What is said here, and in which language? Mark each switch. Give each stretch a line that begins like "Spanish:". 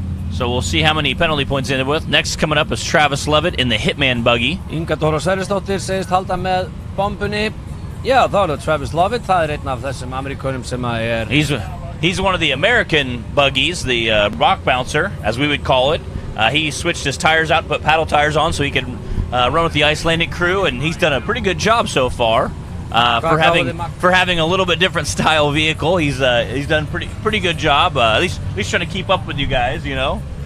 English: So we'll see how many penalty points end up with. Next coming up is Travis Lovett in the Hitman buggy.
Icelandic: Inga Dóra Sverrisdóttir segist halda með bombunni. Já, þá er Travis Lovett. Það er einn af þessum Ameríkönum sem að
English: He's one of the American buggies, the rock bouncer, as we would call it. He switched his tires out and put paddle tires on so he could run with the Icelandic crew, and he's done a pretty good job so far for having a little bit different style vehicle. He's done pretty good job. At least trying to keep up with you guys, you know.